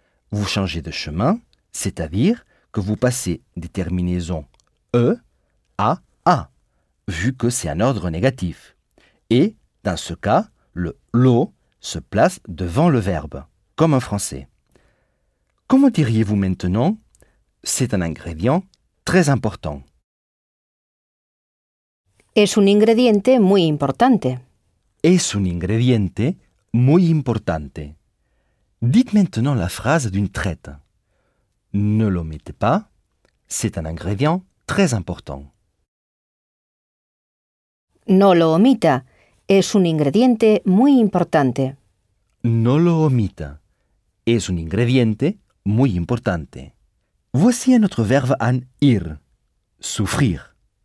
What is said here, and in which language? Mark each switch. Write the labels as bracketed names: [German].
[French] Vous changez de chemin, c'est-à-dire que vous passez des terminaisons « e » à « a », vu que c'est un ordre négatif. Et, dans ce cas, le « lo » se place devant le verbe, comme en français. Comment diriez-vous maintenant? C'est un ingrédient très important. [Spanish] Es un ingrediente muy importante. Es un ingrediente muy importante. [French] Dites maintenant la phrase d'une traite. Ne l'omettez pas. C'est un ingrédient très important. [Spanish] No lo omita. Es un ingrediente muy importante. No lo omita. Es un ingrediente muy importante. [French] Voici un autre verbe en ir. Souffrir.